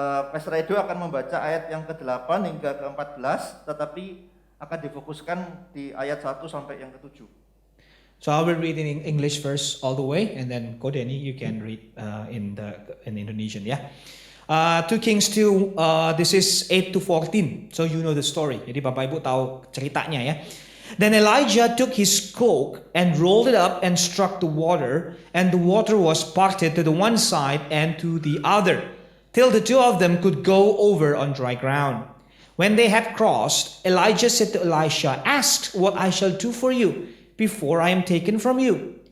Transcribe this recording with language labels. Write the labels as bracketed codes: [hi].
[id] Pastor Edo akan membaca ayat yang ke-8 hingga ke-14, tetapi akan difokuskan di ayat 1 sampai yang ke-7. [en] So I will read in English first all the way, and then Kodeni, you can read in Indonesian, yeah. 2 Kings 2, this is 8 to 14, so you know the story. [id] Jadi Bapak Ibu tahu ceritanya ya. [en] Then Elijah took his cloak and rolled it up and struck the water, and the water was parted to the one side and to the other, till the two of them could go over on dry ground. When they had crossed, Elijah said to Elisha, "Ask what I shall do for you before I am taken from you."